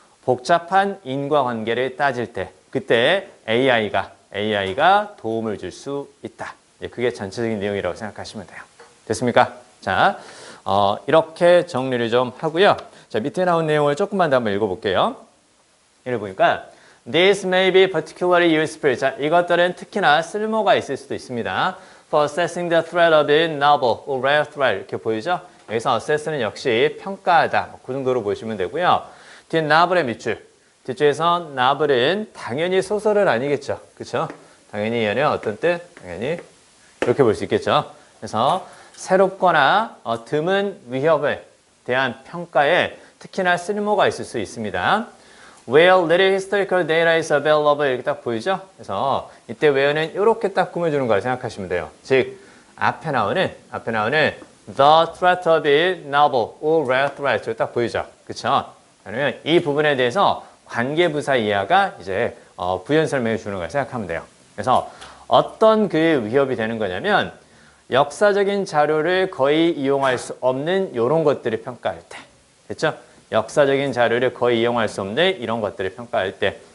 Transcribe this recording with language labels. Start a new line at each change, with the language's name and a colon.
Korean: 복잡한 인과관계를 따질 때 그때 AI가 도움을 줄 수 있다. 그게 전체적인 내용이라고 생각하시면 돼요. 됐습니까? 자, 이렇게 정리를 좀 하고요. 자, 밑에 나온 내용을 조금만 더 한번 읽어볼게요. 이를 보니까
English: This may be particularly useful.
Korean: 자, 이것들은 특히나 쓸모가 있을 수도 있습니다.
English: For assessing the threat of a novel or rare threat.
Korean: 이렇게 보이죠? 여기서 assess는 역시 평가하다. 그 정도로 보시면 되고요. 뒤에 novel의 밑줄. 뒤쪽에서 novel은 당연히 소설은 아니겠죠. 그렇죠? 당연히 얘는 어떤 뜻? 당연히 이렇게 볼 수 있겠죠. 그래서 새롭거나 드문 위협에 대한 평가에 특히나 쓸모가 있을 수 있습니다.
English: Where little historical data is available
Korean: 이렇게 딱 보이죠? 그래서 이때 where는 이렇게 딱 꾸며주는 걸 생각하시면 돼요. 즉 앞에 나오는
English: the threat of a novel or rare threat
Korean: 딱 보이죠? 그렇죠? 그러면 이 부분에 대해서 관계부사 이하가 이제 부연 설명해 주는 걸 생각하면 돼요. 그래서 어떤 그 위협이 되는 거냐면 역사적인 자료를 거의 이용할 수 없는 이런 것들을 평가할 때. 됐죠? 역사적인 자료를 거의 이용할 수 없는 이런 것들을 평가할 때.